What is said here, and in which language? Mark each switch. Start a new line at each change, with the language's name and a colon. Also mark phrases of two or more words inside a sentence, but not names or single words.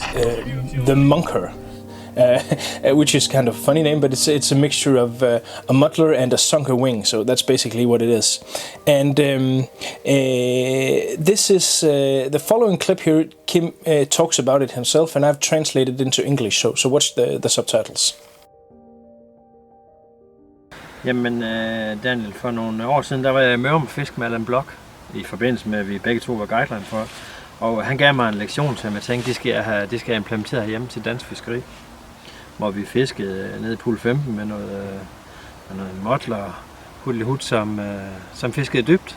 English: This fly is called the Munker. which is kind of a funny name, but it's a mixture of a muddler and a zonker wing, so that's basically what it is. And this is the following clip here. Kim talks about it himself, and I've translated it into English, so watch the subtitles.
Danish: Jamen Daniel, for nogle år siden, der var jeg med om fisk med Allan Blok, i forbindelse med, at vi begge to var guideline for. Og han gav mig en lektion, som jeg tænkte, det skal jeg implementere hjemme til dansk fiskeri. Hvor vi fiskede nede i pool 15 med noget muddler, hudlihud, som fiskede dybt.